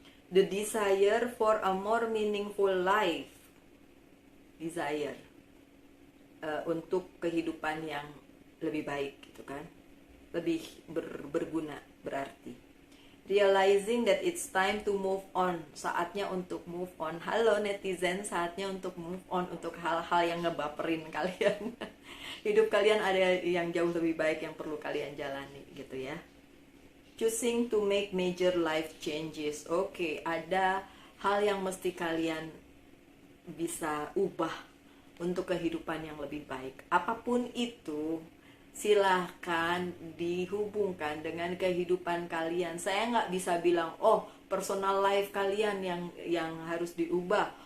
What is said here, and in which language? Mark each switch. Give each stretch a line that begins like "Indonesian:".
English: The desire for a more meaningful life.
Indonesian: Desire untuk kehidupan yang lebih baik gitu kan, lebih berguna, berarti.
English: Realizing that it's time to move on,
Indonesian: saatnya untuk move on. Halo netizen, saatnya untuk move on, untuk hal-hal yang ngebaperin kalian. Hidup kalian ada yang jauh lebih baik yang perlu kalian jalani gitu ya.
English: Choosing to make major life changes.
Indonesian: Oke, ada hal yang mesti kalian bisa ubah untuk kehidupan yang lebih baik. Apapun itu, silahkan dihubungkan dengan kehidupan kalian. Saya nggak bisa bilang, oh personal life kalian yang harus diubah.